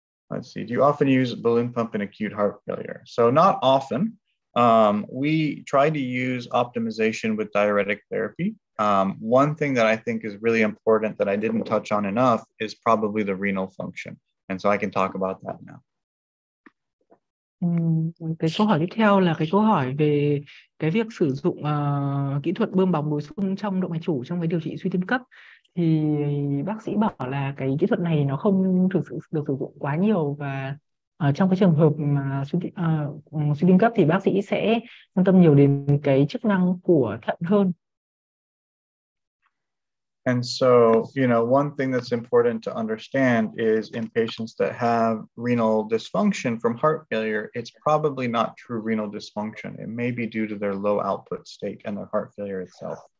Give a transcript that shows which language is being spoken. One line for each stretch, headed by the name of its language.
English: Let's see. Do you often use a balloon pump in acute heart failure? So not often. We try to use optimization with diuretic therapy. One thing that I think is really important that I didn't touch on enough is probably the renal function. And so I can talk about that now.
Vietnamese: Cái câu hỏi tiếp theo là cái câu hỏi về cái việc sử dụng kỹ thuật bơm bóng bổ sung trong động mạch chủ trong cái điều trị suy tim cấp. Thì bác sĩ bảo là cái kỹ thuật này nó không thực sự được sử dụng quá nhiều, và trong cái trường hợp mà suy tim cấp thì bác sĩ sẽ quan tâm nhiều đến cái chức năng của thận hơn.
English: And so, one thing that's important to understand is in patients that have renal dysfunction from heart failure, it's probably not true renal dysfunction. It may be due to their low output state and their heart failure itself.